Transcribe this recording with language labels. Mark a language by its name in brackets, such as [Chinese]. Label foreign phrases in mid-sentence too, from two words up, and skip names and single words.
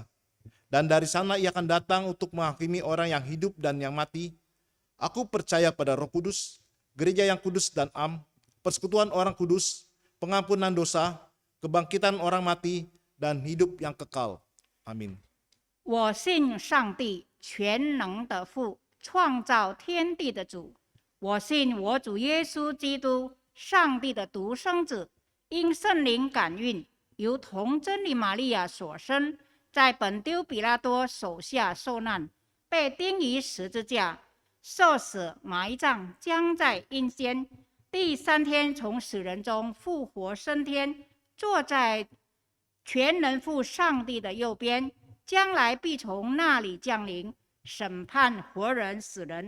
[Indonesian] Dan dari sana ia akan datang untuk menghakimi orang yang hidup dan yang mati. Aku percaya pada Roh Kudus, gereja yang kudus dan persekutuan orang kudus, pengampunan dosa, kebangkitan orang mati, dan hidup yang kekal. Amin. [Chinese] 我信上帝全能的父，创造天地的主。我信我主耶稣基督，上帝的独生子，因圣灵感孕，由童真理玛利亚所生，在本丢比拉多手下受难，被钉于十字架，受死埋葬，将在阴间，第三天从死人中复活升天，坐在全能父上帝的右边，将来必从那里降临，审判活人死人。